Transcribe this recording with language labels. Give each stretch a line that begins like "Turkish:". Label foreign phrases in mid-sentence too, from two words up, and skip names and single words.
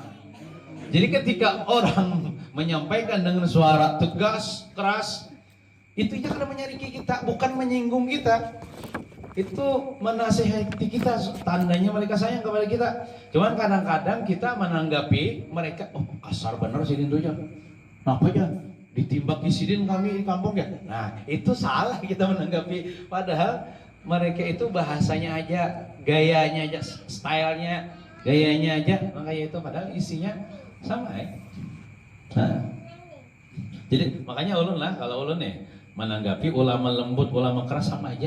Indonesian: Jadi ketika orang menyampaikan dengan suara tegas, keras, itu karena menyariki kita, bukan menyinggung kita. Itu menasihati kita, tandanya mereka sayang kepada kita. Cuman kadang-kadang kita menanggapi mereka,
Banjar: kasar bener sidin tuh aja.
Indonesian: Kenapa aja?
Banjar: Ditimbak sidin kami di kampung ya. Nah itu salah kita menanggapi.
Indonesian: Padahal mereka itu bahasanya aja, gayanya aja, stylenya, gayanya aja, makanya itu padahal isinya sama Jadi makanya ulun lah, kalau ulun menanggapi ulama lembut, ulama keras sama aja.